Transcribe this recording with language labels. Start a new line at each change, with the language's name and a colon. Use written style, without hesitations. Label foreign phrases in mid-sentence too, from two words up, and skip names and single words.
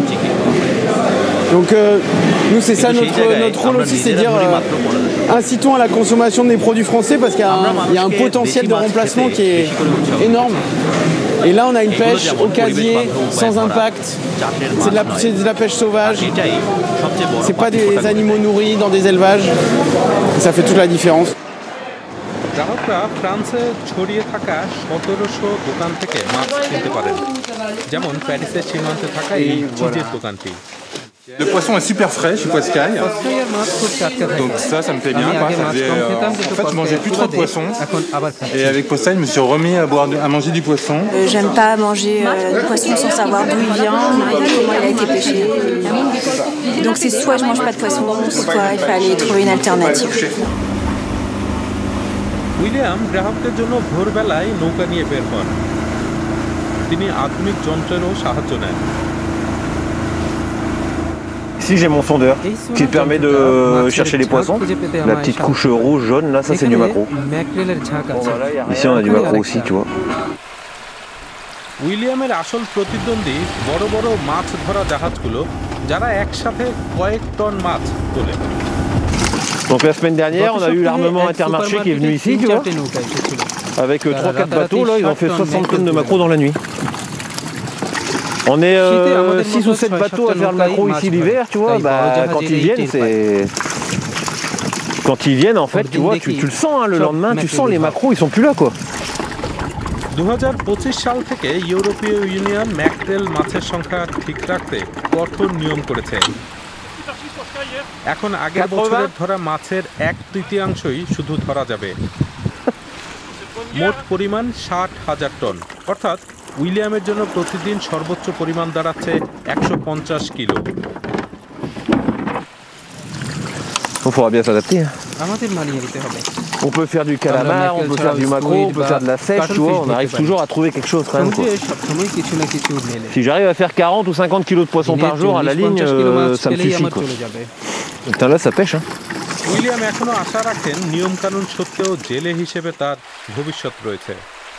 French: Donc nous c'est ça notre rôle aussi, c'est dire incitons à la consommation des produits français parce qu'il y a un potentiel de remplacement qui est énorme. Et là on a une pêche au casier, sans impact, c'est de la pêche sauvage, c'est pas des animaux nourris dans des élevages, et ça fait toute la différence.
Bangla: গ্রাহকরা ফ্রান্সে ছড়িয়ে থাকা 1700 দোকান থেকে মাছ কিনতে পারেন, যেমন প্যারিসের সীমান্তে থাকা এই চিজের দোকানটি।
French: Le poisson est super frais chez Poiscaille, donc ça me plaît bien. En fait, je mangeais plus trop de poisson et avec Poiscaille, je me suis remis à manger du poisson. J'aime pas manger du poisson sans savoir d'où il vient, comment il a été pêché. Donc c'est soit je mange pas de poisson, soit il fallait trouver une alternative.
Bangla: উইলিয়াম গ্রাহকদের জন্য ভোরবেলায় নৌকা নিয়ে বের হন। তিনি আধুনিক যন্ত্রেরও সাহায্য নেন।
French: Ici j'ai mon sondeur qui permet de chercher les poissons. La petite couche rouge jaune là, ça c'est du maquereau. Ici on a du maquereau aussi, tu vois.
Bangla: উইলিয়ামের আসল প্রতিদ্বন্দ্বী বড় বড় মাছ ধরা জাহাজগুলো, যারা একসাথে কয়েক টন মাছ তোলে।
French: Donc la semaine dernière, on a eu l'armement Intermarché qui est venu ici, tu vois. Avec 3-4 bateaux, là, ils ont fait 60 tonnes de maquereau dans la nuit. On est 6 ou 7 bateaux à faire le maquereau ici l'hiver, tu vois. Bah, quand ils viennent, quand ils viennent, en fait, tu vois, tu le sens, hein, le lendemain, tu sens les maquereaux, ils sont plus là, quoi.
Bangla: 2025 সাল থেকে ইউরোপীয় ইউনিয়ন ম্যাকরেল মাছের সংখ্যা ঠিক রাখতে কঠোর নিয়ম করেছে। এখন আগের বছরের ধরা মাছের 1/3 শুধু ধরা যাবে। মোট পরিমাণ 60,000 টন, অর্থাৎ উইলিয়ামের জন্য প্রতিদিন সর্বোচ্চ পরিমাণ দাঁড়াচ্ছে 150 কিলো।
French: Il faudra bien s'adapter. On peut faire du calamar, on peut faire du maquereau, on peut faire de la sèche, tu vois, on arrive toujours à trouver quelque chose quand même. Quoi. Si j'arrive à faire 40 ou 50 kilos de poissons par jour à la ligne, ça me suffit. Quoi. Putain, là, ça pêche. Hein.
Bangla: উইলিয়াম এখনো আশা রাখেন নিয়মকানুন সত্ত্বেও জেলে হিসেবে তার ভবিষ্যৎ রয়েছে।